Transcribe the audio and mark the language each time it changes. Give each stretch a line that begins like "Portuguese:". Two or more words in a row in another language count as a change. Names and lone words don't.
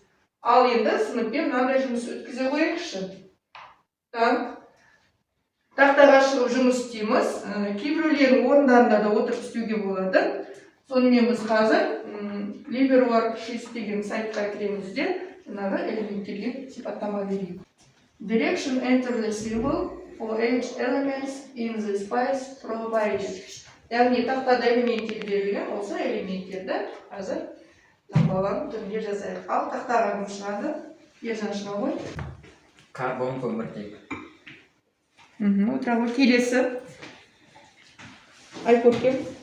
Kazakh: Ал енді сыныппен мынандай жұмыс өткізе қояйықшы. Тақтаға шығып жұмыс істейміз. Кейбіреулердің орындарында да отырып істеуге болады. Сонымен біз қазір LibreWorksheet деген сайтқа кіреміз де жаңағы элементтерге сипаттама берейік.
English: Direction enter the symbol for each elements in the space provided.
Kazakh: Яғни тақтада элементтер берілген, осы элементтерді қазір таңбалардың түрінде жазайық. Ал тақтаға кім шығады? Ержан шыға ғой. Карбон, көміртек. Отыра ғой. Келесі. Айкөркем.